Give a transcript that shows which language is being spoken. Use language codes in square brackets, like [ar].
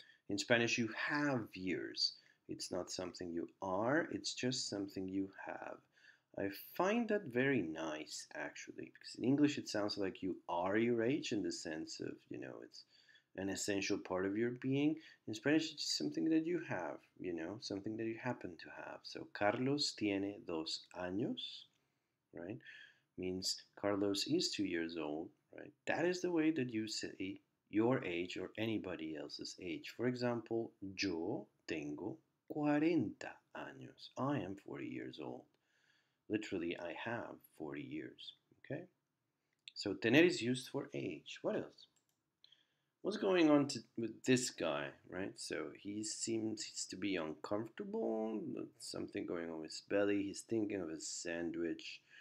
[en] In Spanish, you have years. It's not something you are, it's just something you have. I find that very nice actually, because in English it sounds like you are your age in the sense of, it's an essential part of your being. In Spanish, it's just something that you have, something that you happen to have. [es] So, Carlos tiene 2 años, right? [en] Means Carlos is 2 years old, right? That is the way that you say your age or anybody else's age. For example, [es] yo tengo 40 años. [en] I am 40 years old. Literally, I have 40 years, okay? So, tener is used for age. What else? What's going on with this guy, right? So he seems to be uncomfortable. Something going on with his belly. He's thinking of a sandwich.